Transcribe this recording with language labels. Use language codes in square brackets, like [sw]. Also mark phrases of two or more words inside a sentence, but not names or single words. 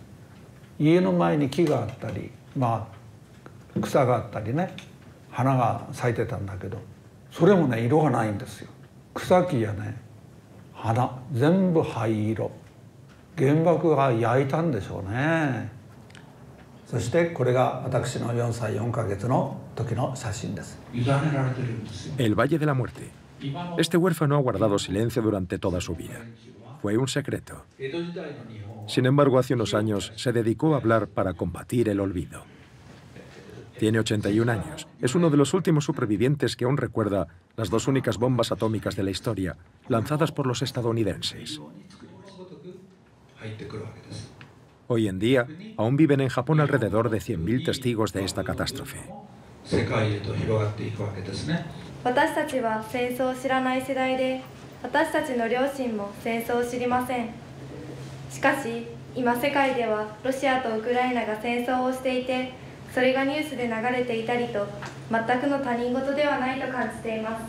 [ja] 家の前に木があったり、まあ草があったりね、花が咲いてたんだけど、それもね、色がないんですよ。草木やね、花全部灰色。原爆が焼いたんでしょうね。そしてこれが私の4歳4ヶ月の時の写真です。委ねられてるんですよ。 [es] El Valle de la Muerte. Este huérfano ha guardado silencio durante toda su vida. Fue un secreto. Sin embargo, hace unos años se dedicó a hablar para combatir el olvido. Tiene 81 años. Es uno de los últimos supervivientes que aún recuerda las 2 únicas bombas atómicas de la historia lanzadas por los estadounidenses. Hoy en día, aún viven en Japón alrededor de 100.000 testigos de esta catástrofe. [ja] 私たちは戦争を知らない世代で、私たちの両親も戦争を知りません。しかし今世界ではロシアとウクライナが戦争をしていて、それがニュースで流れていたりと、全くの他人事ではないと感じています。